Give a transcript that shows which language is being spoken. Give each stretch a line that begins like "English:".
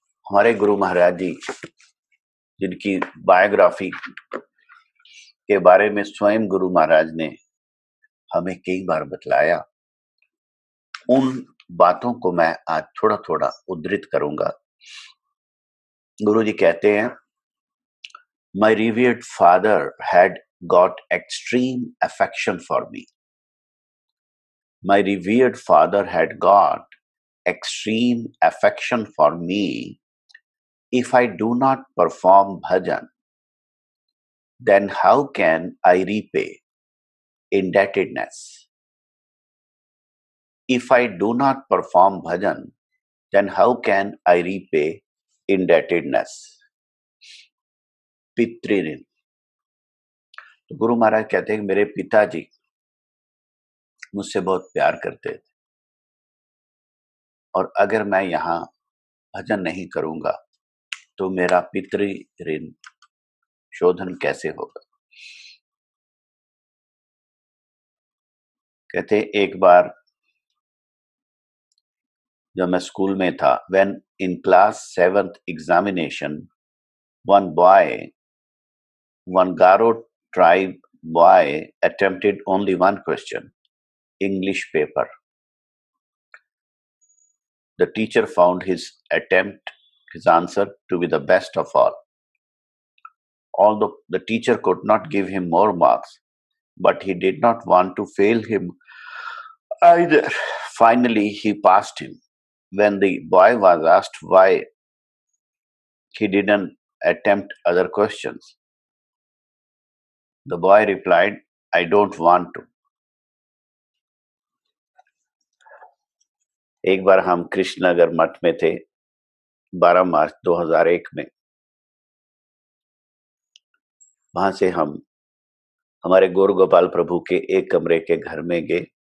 Hindi: हमारे गुरु महाराज जी जिनकी बायोग्राफी के बारे में स्वयं गुरु महाराज ने हमें कई बार बतलाया, उन बातों को मैं आज थोड़ा थोड़ा उद्धृत करूंगा। गुरु जी कहते हैं,
English: My revered father had got extreme affection for me. My revered father had got extreme affection for me. If I do not perform bhajan, then how can I repay indebtedness? If I do not perform bhajan, then how can I repay indebtedness?
Hindi: पितृऋण। तो गुरु महाराज कहते हैं कि मेरे पिताजी मुझसे बहुत प्यार करते थे, और अगर मैं यहाँ भजन नहीं करूंगा तो मेरा पितृऋण शोधन कैसे होगा। कहते एक बार जब मैं स्कूल में था,
English: when in class 7th examination, one Garo tribe boy attempted only one question, English paper. The teacher found his answer to be the best of all. Although the teacher could not give him more marks, but he did not want to fail him either. Finally, he passed him. When the boy was asked why he didn't attempt other questions, the boy replied, I don't want to.
Hindi: एक बार हम कृष्णनगर मठ में थे 12 मार्च 2001 में। वहां से हम हमारे गौर गोपाल प्रभु के एक कमरे के घर में गए।